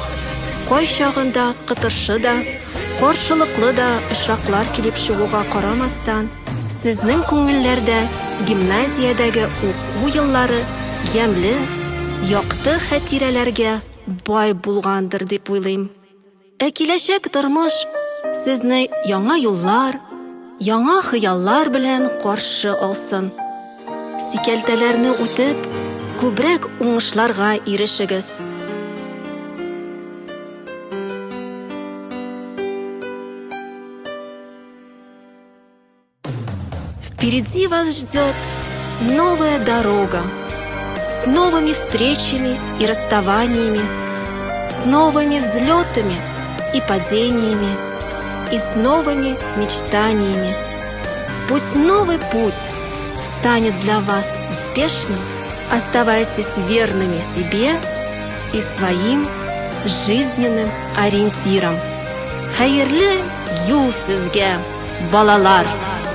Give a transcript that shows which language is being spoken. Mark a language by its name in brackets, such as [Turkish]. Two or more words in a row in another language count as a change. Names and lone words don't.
[Tatar] Кайчагында кытыршы да, каршылыклы да очраклар килеп чыгуга карамастан, сезнең күңелләрдә гимназиядәге уку еллары ямьле, якты хатирәләргә бай булгандыр дип уйлыйм. Киләчәк тормыш сезне яңа юллар, яңа хыяллар белән каршы алсын. Сикәлтәләрне үтеп, күбрәк уңышларга ирешегез. [Russian] Впереди вас ждет новая дорога с новыми встречами и расставаниями, с новыми взлетами и падениями и с новыми мечтаниями. Пусть новый путь станет для вас успешным. Оставайтесь верными себе и своим жизненным ориентирам. [Tatar] Хәерле юл сезгә, балалар!